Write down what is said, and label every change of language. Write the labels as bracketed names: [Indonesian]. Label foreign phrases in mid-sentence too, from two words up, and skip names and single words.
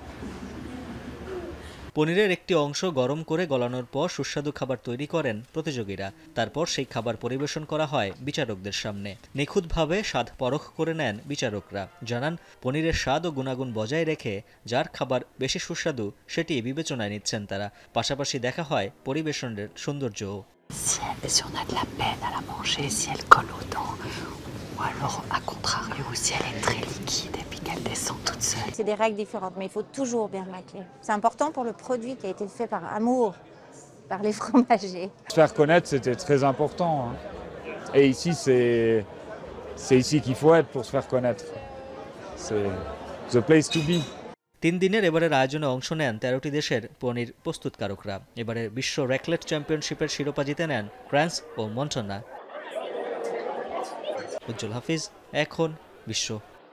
[Bangla] পনিরের একটি অংশ গরম করে গলানোর পর সুস্বাদু খাবার তৈরি করেন প্রতিযোগীরা। তারপর সেই খাবার পরিবেশন করা হয় বিচারকদের সামনে। নিখুঁতভাবে স্বাদ পরখ করে নেন বিচারকরা। জানান, পনিরের স্বাদ ও গুণাগুণ বজায় রেখে যার খাবার বেশি সুস্বাদু সেটি বিবেচনায় নিচ্ছেন তারা। পাশাপাশি দেখা হয় পরিবেশনের সৌন্দর্যও। [French] Si on a de la peine à la manger, si elle colle aux dents, ou alors à contrario, si elle est très liquide et puis qu'elle descend toute seule. C'est des règles différentes, mais il faut toujours bien racler. C'est important pour le produit qui a été fait par amour, par les fromagers. Se faire connaître, c'était très important. Et ici, c'est ici qu'il faut être pour se faire connaître. C'est [English] the place to be. [Bangla] 3 দিনের এবারের আয়োজনে অংশ নেন 13টি দেশের পনির প্রস্তুতকারকরা। এবারের বিশ্ব র্যাকলেট চ্যাম্পিয়নশিপের শিরোপা জিতে নেন ফ্রান্স ও মন্টানা। উজ্জ্বল হাফিজ, এখন বিশ্ব।